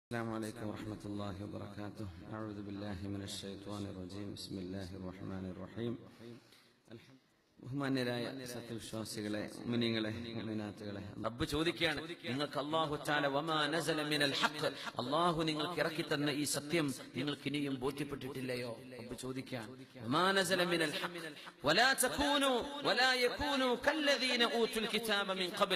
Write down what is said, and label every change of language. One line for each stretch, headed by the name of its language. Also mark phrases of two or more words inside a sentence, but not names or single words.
Arabic: السلام عليكم ورحمة الله وبركاته. أعوذ بالله من الشيطان الرجيم. بسم الله الرحمن الرحيم.
Malayalam: ബഹുമാന്യരായ സത്യവിശ്വാസികളെ, മുഅ്മിനീങ്ങളെ, മുഅ്മിനാത്തുകളെ, റബ്ബ് ചോദിക്കുകയാണ്, നിങ്ങൾക്ക്
Arabic: الله تعالى وما نزل من الحق,
Malayalam: അല്ലാഹു നിങ്ങൾക്ക് ഇറക്കി തന്ന ഈ സത്യം നിങ്ങൾക്ക് ഇനിയും ബോധ്യപ്പെട്ടിട്ടില്ലയോ? റബ്ബ് ചോദിക്കുകയാണ്,
Arabic: وما نزل من الحق ولا تكونوا ولا يكونوا كالذين أوتوا الكتاب من قبل.